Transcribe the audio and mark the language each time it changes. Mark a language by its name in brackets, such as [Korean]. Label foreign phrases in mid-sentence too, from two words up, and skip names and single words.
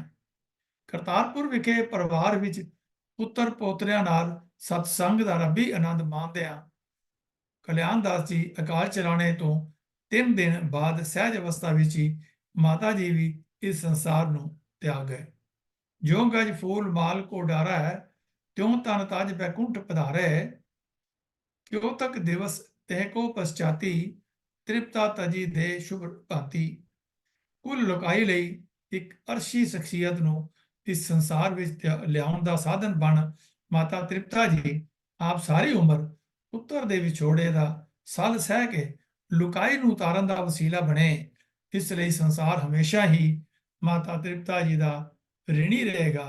[Punjabi] ਕਰਤਾਰਪੁਰ ਵਿਖੇ ਪਰਿਵਾਰ ਵਿੱਚ ਪੁੱਤਰ ਪੋਤਰਿਆਂ ਨਾਲ ਸਤਸੰਗ ਦਾ ਰੱਬੀ ਆਨੰਦ ਮਾਣਦਿਆਂ ਕਲਿਆਣ ਦਾਸ ਜੀ ਅਕਾਲ ਚਲਾਣੇ ਤੋਂ 3 ਦਿਨ ਬਾਅਦ ਸਹਿਜ ਅਵਸਥਾ ਵਿੱਚ ਹੀ ਮਾਤਾ ਜੀ ਵੀ ਇਸ ਸੰਸਾਰ ਨੂੰ ਤਿਆਗ ਗਏ। ਜਿਉਂ ਗਜ ਫੂਲ ਮਾਲ ਕੋ ਡਾਰਾ ਹੈ, ਤਿਉਂ ਤਨ ਤਾਜ ਬੈਕੁੰਠ ਪਧਾਰੇ, ਕਿਉਂ ਤਕ ਦਿਵਸ ਤਹ ਕੋ ਪਸ਼ਚਾਤੀ, ਤ੍ਰਿਪਤਾ ਤਜੀ ਦੇ ਸ਼ੁਭ ਭਾਂਤਿ। ਕੁੱਲ ਲੁਕਾਈ ਲਈ ਇੱਕ ਅਰਸ਼ੀ ਸ਼ਖਸੀਅਤ ਨੂੰ ਇਸ ਸੰਸਾਰ ਵਿੱਚ ਲਿਆਉਣ ਦਾ ਸਾਧਨ ਬਣ ਮਾਤਾ ਤ੍ਰਿਪਤਾ ਜੀ ਆਪ ਸਾਰੀ ਉਮਰ ਪੁੱਤਰ ਦੇ ਵਿਛੋੜੇ ਦਾ ਸੱਲ ਸਹਿ ਕੇ ਲੁਕਾਈ ਨੂੰ ਉਤਾਰਨ ਦਾ ਵਸੀਲਾ ਬਣੇ। ਇਸ ਲਈ ਸੰਸਾਰ ਹਮੇਸ਼ਾ ਹੀ ਮਾਤਾ ਤ੍ਰਿਪਤਾ ਜੀ ਦਾ ਰਿਣੀ ਰਹੇਗਾ।